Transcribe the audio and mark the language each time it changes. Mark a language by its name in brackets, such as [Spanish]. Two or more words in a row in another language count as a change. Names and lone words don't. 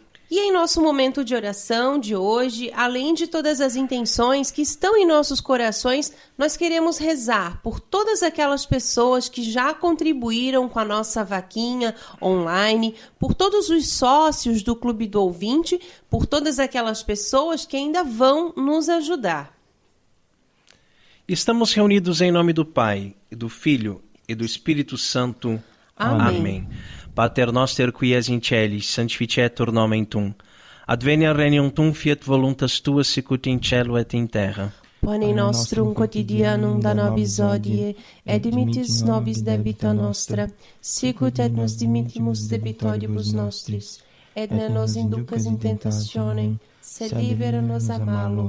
[Portuguese] E em nosso momento de oração de hoje, além de todas as intenções que estão em nossos corações, nós queremos rezar por todas aquelas pessoas que já contribuíram com a nossa vaquinha online, por todos os sócios do Clube do Ouvinte, por todas aquelas pessoas que ainda vão nos ajudar. Estamos reunidos em nome do Pai, e do Filho e do Espírito Santo. Amém. Amém. [Latin] Pater noster qui es in celis, sanctificetur nomen tuum. Adveniat regnum tuum, fiat voluntas tua sicut in cielo et in terra. Pane nostrum quotidianum da nobis hodie, et dimittis nobis debita nostra, sicut et nos dimittimus debitoribus nostris, et ne nos inducas in tentationem, sed libera nos a malo.